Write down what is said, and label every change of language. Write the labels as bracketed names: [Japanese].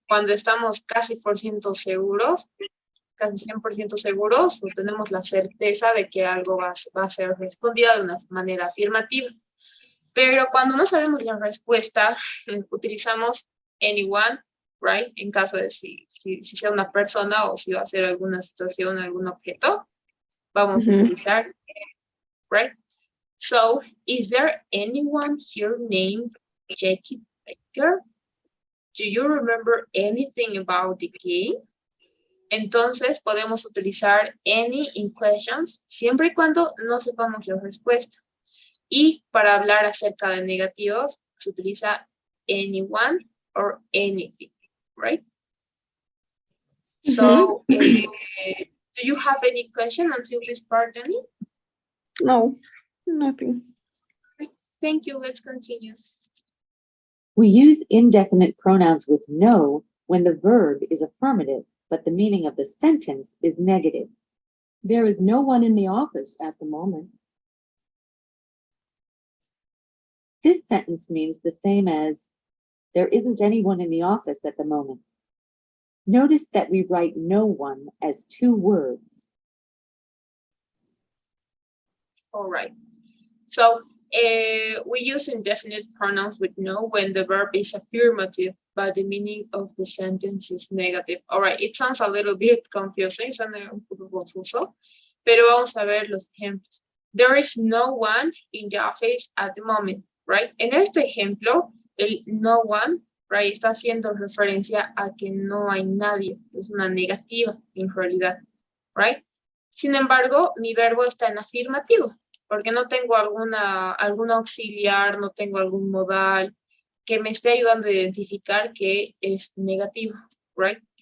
[Spanish] Cuando estamos casi por ciento seguros, casi 100% seguros, o tenemos la certeza de que algo va a ser respondido de una manera afirmativa. Pero cuando no sabemos la respuesta, utilizamos [English] anyone, right? [Spanish] En caso de si sea una persona o si va a ser alguna situación, algún objeto, vamos a Ujú. utilizar, [English] right? So, is there anyone here named Jackie Baker? Do you remember anything about the game? [Spanish] Entonces podemos utilizar [English] any in questions [Spanish] siempre y cuando no sepamos la respuesta. Y para hablar acerca de negativos se utiliza [English] anyone or anything, right? So, do you have any question until this part, Danny? No, nothing. Thank you. Let's continue. We use indefinite pronouns with no when the verb is affirmative, but the meaning of the sentence is negative. There is no one in the office at the moment. This sentence means the same as, there isn't anyone in the office at the moment. Notice that we write no one as two words. All right. So we use indefinite pronouns with no when the verb is affirmative, but the meaning of the sentence is negative. All right, it sounds a little bit confusing, [Spanish] suena un poco confuso, pero vamos a ver los ejemplos. [English] There is no one in the office at the moment, right? [Spanish] En este ejemplo, el no one, [English] right, [Spanish] está haciendo referencia a que no hay nadie. Es una negativa, en realidad, [English] right? [Spanish] Sin embargo, mi verbo está en afirmativo, porque no tengo alguna auxiliar, no tengo algún modal que me esté ayudando a identificar que es negativo, right?